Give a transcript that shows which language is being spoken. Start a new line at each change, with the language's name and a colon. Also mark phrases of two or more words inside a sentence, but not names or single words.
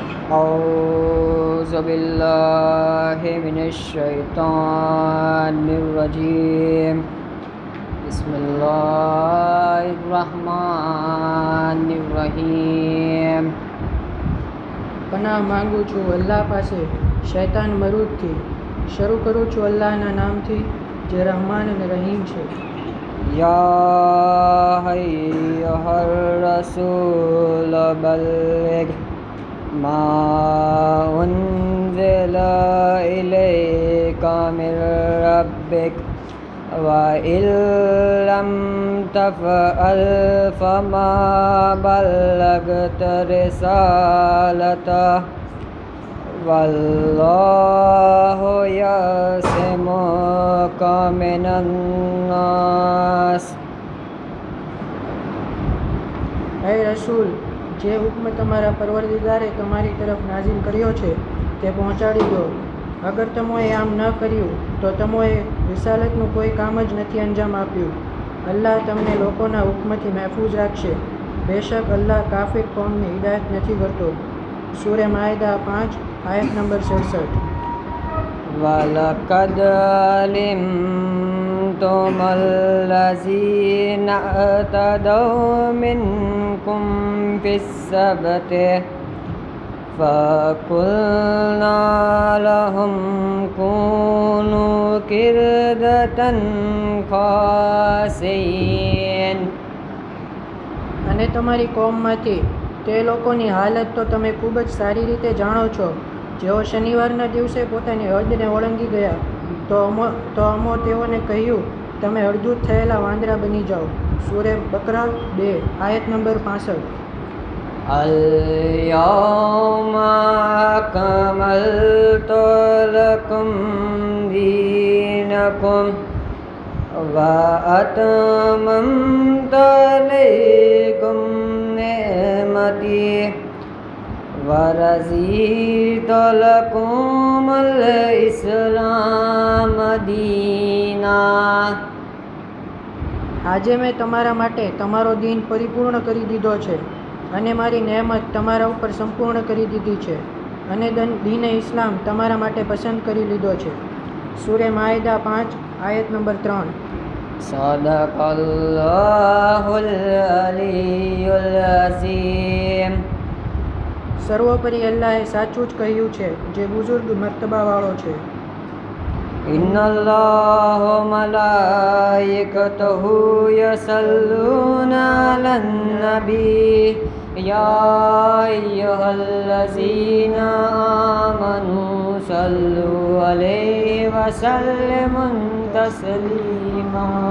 Arabic: أعوذ بالله من الشيطان الرجيم بسم الله الرحمن الرحيم
Gujarati: પનાહ માંગુ છું અલ્લાહ પાસે શૈતાન મરૂદથી. શરૂ કરું છું અલ્લાહના નામથી જે રહમાન અને રહીમ છે.
Arabic: يا أيها الرسول بلغ ما أنزل إليك من ربك وإن لم تفعل فما بلغت رسالته والله يعصمك من الناس.
Gujarati: હે રસૂલ, જે હુક્મ તમારા પરવરદિગારે તમારી તરફ નાઝિલ કર્યો છે તે પહોંચાડી દો. અગર તમોએ આમ ન કર્યું તો તમોએ રિસાલતનું કોઈ કામ જ નથી અંજામ આપ્યું. અલ્લાહ તમને લોકોના હુક્મથી મહેફૂઝ રાખશે. બેશક અલ્લાહ કાફિર કોમની હિદાયત નથી કરતો. સૂરે માઇદા 5 આયત નંબર 66.
Arabic: وَلَقَدْ عَلِمْتُمُ الَّذِينَ اعْتَدَوْا مِنْكُمْ فِي السَّبْتِ فَقُلْنَا لَهُمْ كُونُوا قِرَدَةً خَاسِئِينَ.
Gujarati: અને તમારી કોમમાંથી તે લોકોની હાલત તો તમે ખૂબ જ સારી રીતે જાણો છો, જેઓ શનિવારના દિવસે પોતાની હદને ઓળંગી ગયા તો અમો તેઓને કહ્યું, તમે અડધૂત થયેલા વાંદરા બની જાઓ. સૂરે બકરા 2 આયત નંબર 65.
Arabic: اليوم أكملت لكم دينكم وأتممت عليكم نعمتي ورضيت لكم الإسلام دينا.
Gujarati: આજે મેં તમારા માટે તમારો દીન પરિપૂર્ણ કરી દીધો છે અને મારી નહેમત તમારા ઉપર સંપૂર્ણ કરી દીધી છે અને દીને ઇસ્લામ તમારા માટે પસંદ કરી લીધો છે. સૂરે માઇદા 5 આયત નંબર 3.
Arabic: صدق الله العلي العظيم.
Gujarati: સર્વોપરી અલ્લાહે સાચું જ કહ્યું છે, જે બુઝુર્ગ મર્તબાવાળો છે.
Arabic: إن الله وملائكته يصلون على النبي يا أيها الذين آمنوا صلوا عليه وسلموا تسليما.